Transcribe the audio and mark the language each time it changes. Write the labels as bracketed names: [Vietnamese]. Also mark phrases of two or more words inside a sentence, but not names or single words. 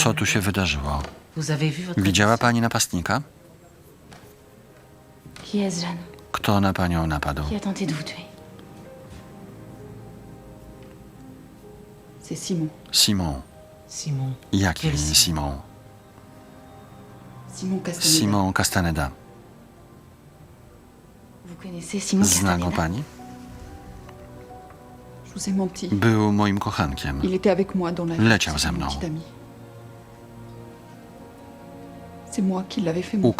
[Polish] Co tu się wydarzyło? [French] Vous avez vu votre [Polish] Widziała [French] hôtesse? [Polish] pani napastnika? [French] Qui est-ce, Jeanne? [Polish] Kto na panią napadł? [French] Qui a tenté de vous tuer? C'est Simon. Simon. Simon. [Polish] Jaki [French] Quel Simon? [Polish] Simon? Simon Castaneda. Simon Castaneda. [French] Vous connaissez Simon [Polish] Zna go [French] Castaneda? [Polish] pani? [French] Je vous ai menti. [Polish] Był moim kochankiem. [French] Il était avec moi dans la [Polish] Leciał [French] c'est [Polish] ze [French] mon [Polish] mną. [French] petit ami. C'est moi qui l'avais fait mourir.